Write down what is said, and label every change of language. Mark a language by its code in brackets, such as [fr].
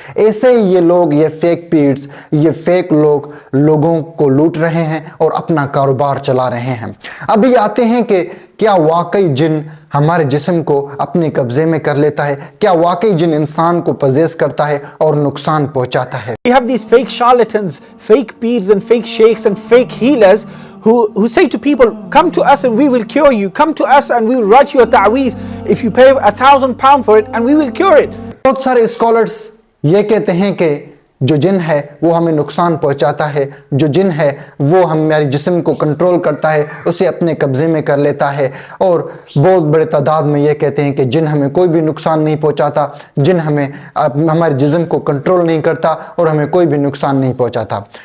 [ur] ایسے ہی یہ لوگ, یہ فیک پیٹس, یہ فیک لوگ لوگوں کو لوٹ رہے ہیں اور اپنا کاروبار چلا رہے ہیں. ابھی آتے ہیں کہ کیا واقعی جن ہمارے جسم کو اپنے قبضے میں کر لیتا ہے؟ کیا واقعی جن انسان کو پوزیس کرتا ہے اور نقصان پہنچاتا ہے؟ [en] We have these fake charlatans, fake peers and fake sheikhs and fake healers who say to people, come to us and we will cure you, come to us and we will write you a ta'weez if you pay £1,000 for it and we will cure it. [ur] بہت سارے scholars یہ کہتے ہیں کہ جو جن ہے وہ ہمیں نقصان پہنچاتا ہے, جو جن ہے وہ ہمارے جسم کو کنٹرول کرتا ہے, اسے اپنے قبضے میں کر لیتا ہے. اور بہت بڑے تعداد میں یہ کہتے ہیں کہ جن ہمیں کوئی بھی نقصان نہیں پہنچاتا, جن ہمارے جسم کو کنٹرول نہیں کرتا اور ہمیں کوئی بھی نقصان نہیں پہنچاتا.